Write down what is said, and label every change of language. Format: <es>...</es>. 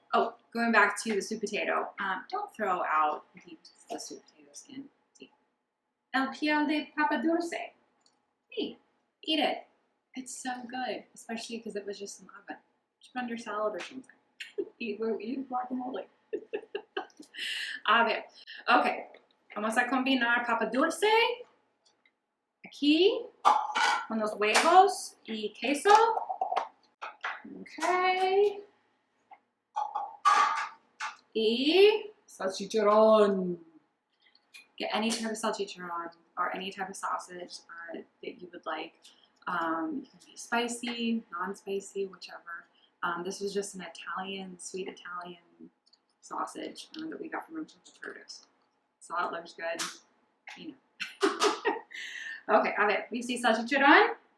<en>Oh, going back to the sweet potato, don't throw out the sweet potato skin.</en> <es>El piel de papa dulce. Hey, eat it.</es> <en>It's so good, especially because it was just in the oven. Just put under salad or something. eat guacamole. Okay.</en> <es>Vamos a combinar papa dulce aquí con los huevos y queso.</es> <en>Okay.</en> <es>Y salchichón.</es> <en>Get any type of salchichón or any type of sausage that you would like. It can be spicy, non-spicy, whichever. This was just an sweet Italian sausage that we got from Imperfect Produce. So it looks good, you know.</en> <es>Okay, a ver, ¿viste salchichón?</es>